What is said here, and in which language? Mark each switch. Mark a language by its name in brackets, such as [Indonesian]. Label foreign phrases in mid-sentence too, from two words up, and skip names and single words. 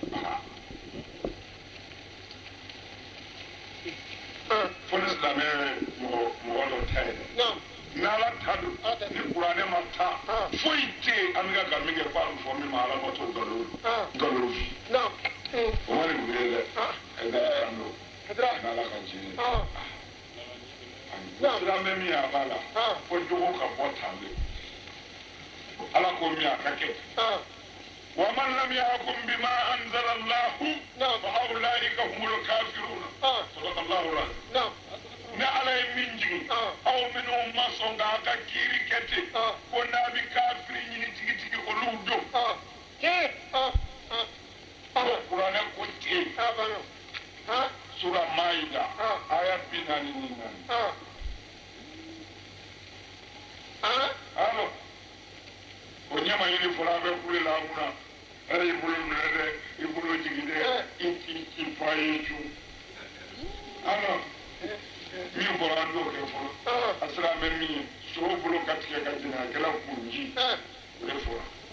[Bambara] fo ni silamɛya mɔgɔ dɔ ta ye dɛ n'ala ta don ni kuranɛ ma ta foyi tɛ yen an bɛ ka nkalon kɛ k'a bɛ fɔ min ma ala ma to nkalon o ma nin wuli dɛ a ye dɛ kan don. N'ala ka jini silamɛ min a b'a la fo jogo ka bɔ tan de ala ko min a ka kɛ [Arabic] ومن لم يحكم بما أنزل الله فأولئك هم الكافرون صلى الله عليه [Bambara] ni ala ye min jigin aw minnu ma sɔn k'a ka kiiri kɛ ten ko n'a bɛ kafiri ɲini tigitigi olu don kuranɛ ko ten sura Maida aya 44 alo o ɲama ɲini fɔra a bɛ kule la kunna ala y'i bolo minɛ dɛ i bolo jigin dɛ i fa ye cu alo min fɔra an t'o kɛ fɔlɔ a sera an bɛ min ye sogo bolo ka tigɛ ka jɛn a kɛra kurunji o de fɔra